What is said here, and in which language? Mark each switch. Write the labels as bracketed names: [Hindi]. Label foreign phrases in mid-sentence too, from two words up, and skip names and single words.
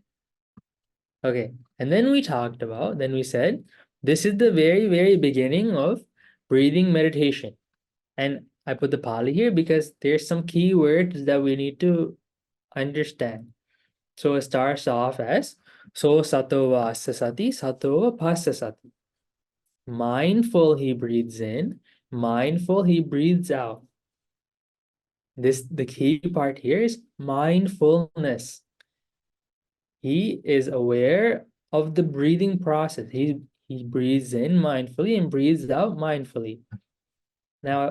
[English] Okay. And then we said, this is the very, very beginning of breathing meditation. And I put the Pali here because there's some key words that we need to understand. So it starts off as, so [Pali] sato va sasati, sato va pasasati. [English] Mindful he breathes in, mindful he breathes out. The key part here is mindfulness. He is aware of the breathing process. He breathes in mindfully and breathes out mindfully.